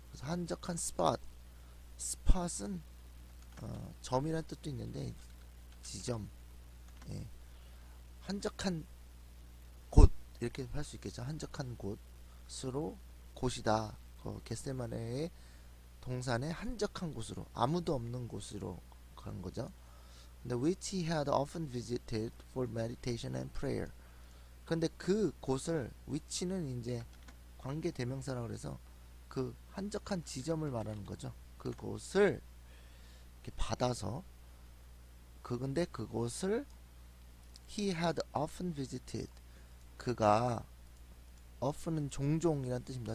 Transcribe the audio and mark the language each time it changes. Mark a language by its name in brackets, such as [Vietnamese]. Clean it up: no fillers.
[Korean] 그래서 한적한 spot은 점이라는 뜻도 있는데 지점, 한적한 곳 이렇게 할 수 있겠죠. 한적한 곳으로, 곳이다. 겟세마네의 동산의 한적한 곳으로, 아무도 없는 곳으로 가는 거죠. 근데 [English] which he had often visited for meditation and prayer. [Korean] 근데 그 곳을, which는 이제 관계 대명사라고 그래서 그 한적한 지점을 말하는 거죠. 그 곳을 이렇게 받아서, 근데 그곳을 [English] he had often visited, [Korean] 그가, often은 종종이란 뜻입니다.